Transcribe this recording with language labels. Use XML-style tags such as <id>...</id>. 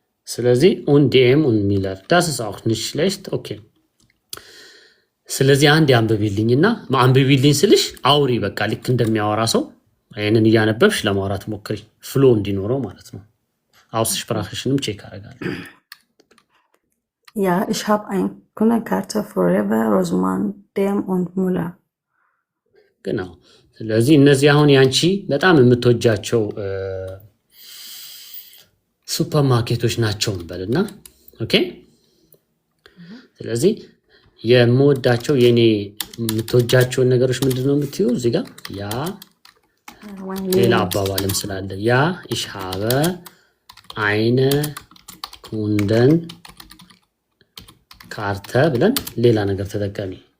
<am>ስለዚህ</am> <de>und dem und Miller das ist auch nicht schlecht okay</de> <am>ስለዚህ አንድ አንብቢልኝና አንብቢልኝ ስልሽ አውሪ በቃ ልክ እንደሚያወራ ሰው አይነን እያነበብሽ ለማውራት ሞክሪ ፍሎ እንዲኖረው ማለት ነው Ausspracheschንም ቼክ አደርጋለሁ</am> <de>Ja, ich habe eine Kundenkarte für Rewe, Rossmann, DM und Müller.</de> <am>genau ስለዚህ እነዚህ አሁን ያንቺ በጣም የምትወጃቸው ሱፐርማርኬቶች ናቸው እንበልና ኦኬ ስለዚህ የምወዳቸው የኔ የምትወጃቸውን ነገሮች ምንድነው የምትዩ እዚህ ጋር ያ ሌላ አባባልም ስላለ ያ</am> <de>ich habe eine Kundenkarte</de> <am>ብለን ሌላ ነገር ተጠቀሚ</am>